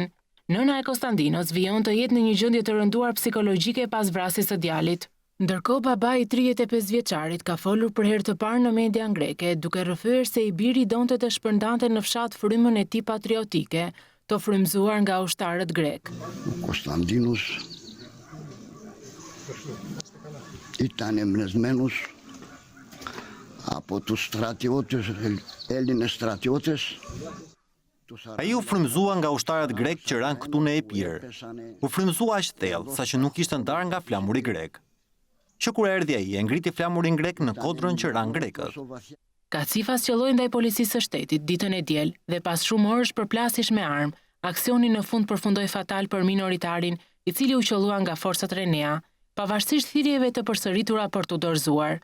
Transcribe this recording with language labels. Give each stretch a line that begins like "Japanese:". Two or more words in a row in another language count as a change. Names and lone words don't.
Albanian: Nëna e Konstantinos vijon të jetë në një gjendje të rënduar psikologjike pas vrasjes së djalit. Ndërkohë babai i 35 vjeçarit ka folur për herë të parë në media greke, duke rrëfyer se i biri donte të shpërndante në fshat frymën e tij patriotike, të frymëzuar nga ushtarët grek.
Greek: Konstantinos ήταν εμπνευσμένος από τους στρατιώτες, Έλληνες στρατιώτες.
Albanian: Ai u frymëzua nga ushtarët grek që ranë këtu në Epir. U frymëzua aq thellë, saqë nuk ishte ndarë nga flamuri grek. Që kur erdhi ai, e ngriti flamurin grek në kodrën që ranë grekët. Katsifas qelloi ndaj policisë së shtetit ditën e diel dhe pas shumë orësh përplasjesh me armë, aksioni në fund përfundoi fatal për minoritarin, i cili u qellua nga forcat Renea, pavarësisht thirrjeve të përsëritura për t'u dorëzuar.